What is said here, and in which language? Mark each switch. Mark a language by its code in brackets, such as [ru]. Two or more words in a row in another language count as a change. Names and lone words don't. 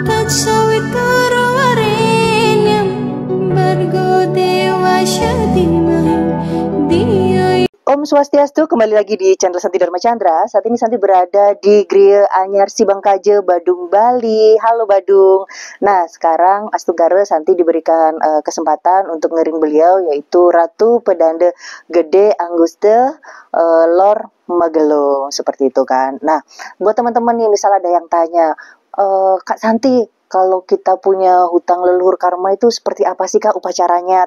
[id] sawit purwarenyam bargo dewa syadimah dia. Om Swastiastu, kembali lagi di channel Santi Dharma Chandra. Saat ini Santi berada di Griya Anyar Sibangkaje, Badung, Bali. Halo Badung. Nah, sekarang Astungkara Santi diberikan kesempatan untuk ngering beliau, yaitu Ratu Pedanda Gede Angguste Lor Magelung, seperti itu kan. Nah, buat teman-teman nih, misal ada yang tanya, Kak Santi, kalau kita punya hutang leluhur karma itu seperti apa sih Kak upacaranya?